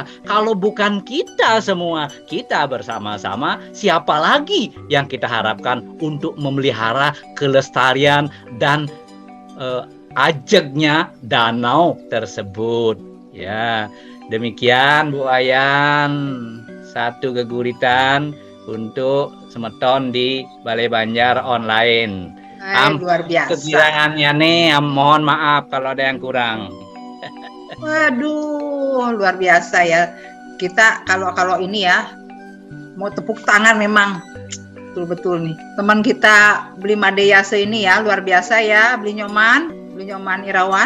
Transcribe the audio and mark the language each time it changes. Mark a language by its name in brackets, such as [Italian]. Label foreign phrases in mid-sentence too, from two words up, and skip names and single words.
[Indonesian] Kalau bukan kita semua, kita bersama-sama, siapa lagi yang kita harapkan untuk memelihara kelestarian dan ajegnya danau tersebut. Ya, demikian Bu Ayan, satu geguritan untuk semeton di Bali Banjar online. Luar biasa. Kekurangannya nih, mohon maaf kalau ada yang kurang. Waduh, luar biasa ya. Kita kalau ini ya mau tepuk tangan memang betul-betul nih. Teman kita Bli Madeyase ini ya, luar biasa ya, Bli Nyoman Irawan.